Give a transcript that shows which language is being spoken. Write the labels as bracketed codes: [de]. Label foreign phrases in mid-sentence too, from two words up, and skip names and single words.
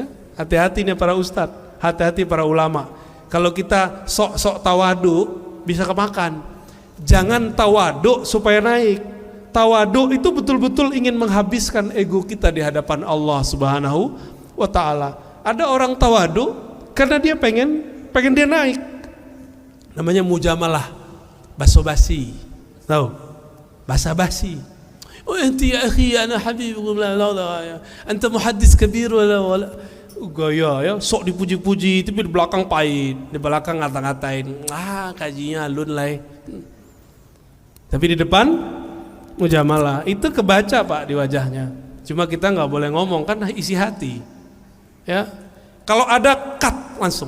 [id] Hati-hati nih para ustadz, hati-hati para ulama. Kalau kita sok-sok tawadu bisa kemakan. Jangan tawadu supaya naik. Tawadu itu betul-betul ingin menghabiskan ego kita di hadapan Allah [ar] سبحانه وتعالى. [id] Ada orang tawadu karena dia pengen dia naik. Namanya mujamalah, basa-basi. Tahu? Basa-basi. Oh [ar] أنت يا أخي أنا حبيبكم لا لا أنت محدث كبير [id] wala gaya ya, sok dipuji-puji tapi di belakang pahit, di belakang ngata-ngatain. Kajinya alun lah. Tapi di depan mujamalah. Itu kebaca Pak di wajahnya. Cuma kita nggak boleh ngomong kan isi hati. Ya, kalau ada cut langsung.